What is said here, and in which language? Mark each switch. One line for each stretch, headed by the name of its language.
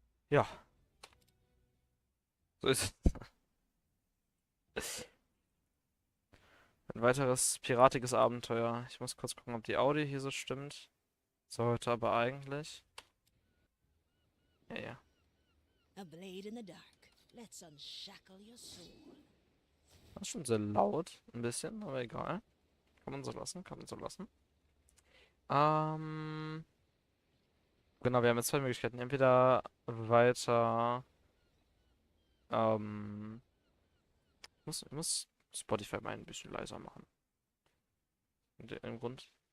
German: Ja, so ist es. Ein weiteres piratiges Abenteuer. Ich muss kurz gucken, ob die Audio hier so stimmt. Sollte aber eigentlich. Ja, ja.
English: A blade in the dark. Let's unshackle your soul.
German: Das ist schon sehr laut. Ein bisschen, aber egal. Kann man so lassen, kann man so lassen. Ähm, genau, wir haben jetzt zwei Möglichkeiten. Entweder weiter. Ähm, ich muss Spotify mal ein bisschen leiser machen. Im Grund.